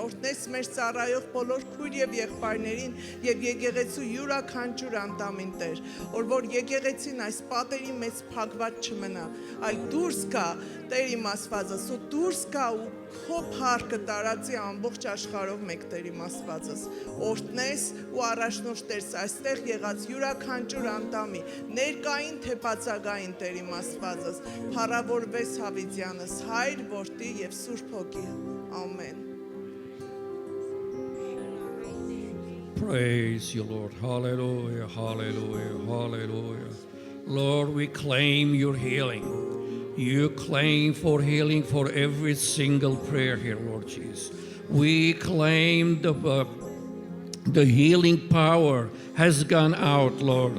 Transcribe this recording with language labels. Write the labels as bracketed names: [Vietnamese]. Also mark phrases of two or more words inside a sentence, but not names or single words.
[Armenian] օրհնես մեր ծառայող բոլոր քույր եւ եղբայրներին եւ եկեղեցու յուրաքանչյուր անդամին Տեր, որ եկեղեցին այս պատերի մեջ փակված չմնա, այլ դուրս գա Տեր իմ Աստվածս, ու դուրս գա ու քո փառքը տարածի ամբողջ աշխարհով մեկ Տեր իմ Աստվածս, օրհնես ու առաջնորդես այստեղ եղած յուրաքանչյուր անդամի, ներկային թե բացակային Տեր իմ Աստվածս, փառավորվես հավիտյանս, Հայր, Որդի եւ Սուրբ Հոգի, ամեն։ [English] Praise you, Lord. Hallelujah, hallelujah, hallelujah. Lord, we claim your healing. You claim for healing for every single prayer here, Lord Jesus. We claim the healing power has gone out, Lord.